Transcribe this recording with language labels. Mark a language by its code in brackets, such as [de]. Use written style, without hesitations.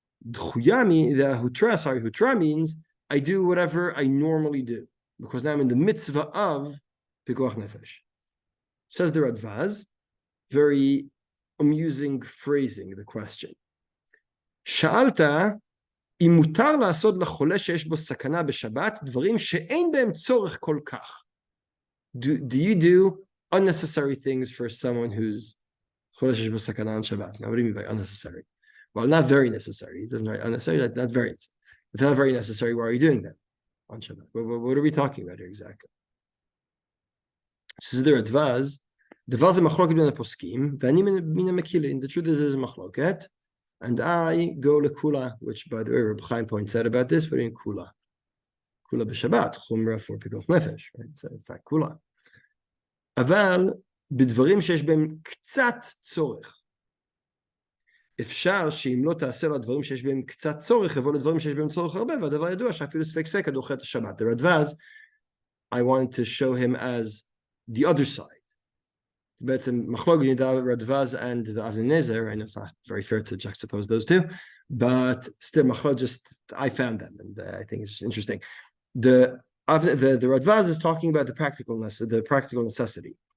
[en] D'chuya, the hutra means I do whatever I normally do, because now I'm in the mitzvah of Pikuach Nefesh. Says the Radvaz, very amusing phrasing, the question. [he] שאלת אם מותר לעשות לחולה שיש בו סכנה בשבת דברים שאין בהם צורך כל כך. [en] Do you do unnecessary things for someone who's [he] חולה שיש בו סכנה [en] on Shabbat? Now, what do you mean by unnecessary? Well, not very necessary. It doesn't write unnecessary, not very. If not very necessary, why are you doing that on Shabbat? What are we talking about here exactly? This is the Radvaz. [he] דבר זה מחלוקת בין הפוסקים, ואני מן המקילין. [en] The truth is there's a [he] מחלוקת. [en] And I go to Kula, which, by the way, Reb Chaim points out about this, but in Kula. Kula b'Shabbat, Chumra for Pikuach Nefesh, right? So it's not Kula. [he] אבל בדברים שיש בהם קצת צורך. אפשר שאם לא תעשה לו הדברים שיש בהם קצת צורך, יבוא לדברים שיש בהם צורך הרבה, והדבר ידוע שאפילו ספק הדוחה את השבת. [en] The Radvaz, I wanted to show him as the other side. [he] בעצם מחלוקת בין [en] Radvaz and the Avnei Nezer. I know it's not very fair to juxtapose those two, but still מחלוקת just, I found them, and I think it's just interesting. The Radvaz is talking about the practical necessity.